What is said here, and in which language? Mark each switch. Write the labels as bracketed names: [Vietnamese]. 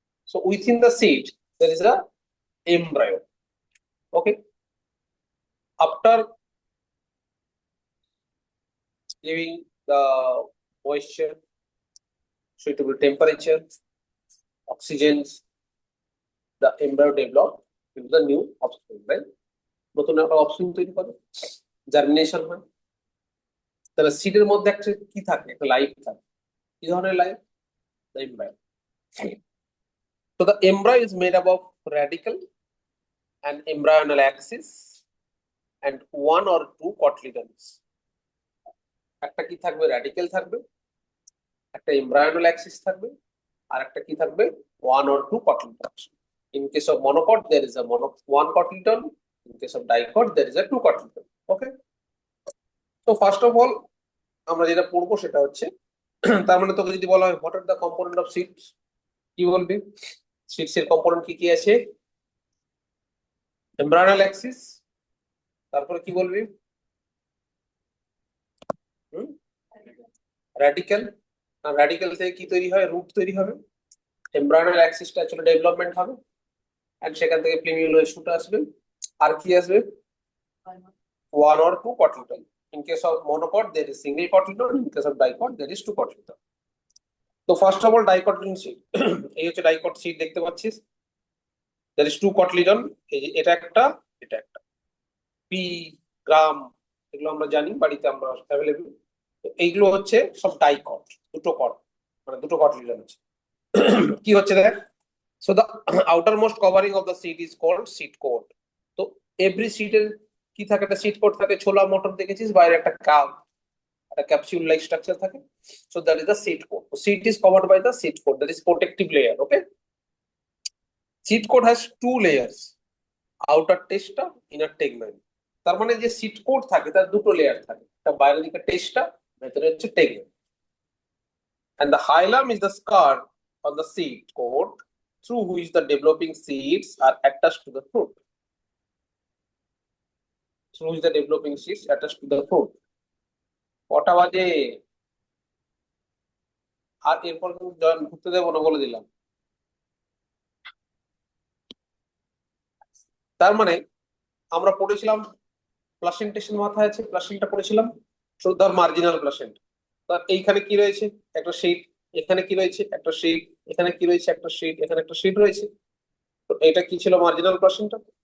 [English] So within the seed there is a embryo. Okay. After giving the moisture, suitable temperature, oxygen, the embryo develop into the new offspring, right? [Bangla] নতুন একটা option তৈরি করে, germination হয়। তাহলে সিডের মধ্যে একটা কি থাকে? একটা লাইফ থাকে। কি ধরনের life? [English] The embryo. So the embryo is made up of radicle and embryonal axis and one or two cotyledons. [Bangla] একটা কি থাকবে? র্যাডিক্যাল থাকবে, একটা এমব্রায়োনাল অ্যাক্সিস থাকবে, আর একটা কি থাকবে? [English] one or two cotyledons. In case of monocot there is a one cotyledon. In case of dicot there is a two cotyledon. Okay. So first of all [Bangla] আমরা যেটা পড়বো সেটা হচ্ছে, তার মানে তোকে যদি বলা হয় [English] what are the component of seeds, [Bangla] কি বলবি? সিডস এর কম্পোনেন্ট কি কি আছে? এমব্রায়োনাল অ্যাক্সিস, তারপরে কি বলবি? র্যাডিক্যাল। র্যাডিক্যাল থেকে কি তৈরি হয়? রুট তৈরি হবে। এমব্রায়োনাল অ্যাক্সিসটা অ্যাকচুয়ালি ডেভেলপমেন্ট হবে, এন্ড সেখান থেকে প্লিমিউলার শুট আসবে। আর কি আসবে? [English] one or two cotyledon. In case of monocot there is single cotyledon. In case of dicot there is two cotyledon. [Bangla] তো ফার্স্ট অফ অল ডাইকটলিডন সিড, এই হচ্ছে ডাইকট সিড দেখতে পাচ্ছিস। [English] there is two cotyledon, [Bangla] এটা একটা, এটা একটা। পি, গ্রাম এগুলো আমরা জানি, বাড়িতে আমরা অ্যাভেলেবল। এইগুলো হচ্ছে সব ডাইকট, দুটো কট, মানে দুটো কটলিডন আছে। কি হচ্ছে দেখ, [English] so the outermost covering of the seed is called seed coat. [Bangla] তো এভরি সিডের কি থাকে? একটা সিড কোট থাকে। ছোলা মটর দেখেছিস, বাইরে একটা একটা ক্যাপসুল লাইক স্ট্রাকচার থাকে। [English] so that is the seed coat. So seed is covered by the seed coat, that is protective layer. Okay. Seed coat has two layers, outer testa, inner tegmen. [Bangla] তার মানে যে seed coat থাকে তার দুটো layer থাকে, একটা বাইরের দিকে টেস্টা, ভেতরে হচ্ছে tegmen. [English] And the hilum is the scar on the seed coat through which the developing seeds are attached to the fruit. Through which the developing seeds attached to the fruit. [Bangla] কটা বাজে? আর এরপর join ঘুরতে দেবো না, বলে দিলাম। তার মানে আমরা পড়েছিলাম প্লাসেন্টেশন, মাথায় আছে? প্লাসেন্টা পড়েছিলাম, ধর মার্জিনাল প্লাসেন্ট। তার এইখানে কি রয়েছে? একটা শীট। এখানে কি রয়েছে? একটা শীট। এখানে কি রয়েছে? একটা শীট। এখানে একটা শীট রয়েছে। তো এটা কি ছিল? Marginal placenta.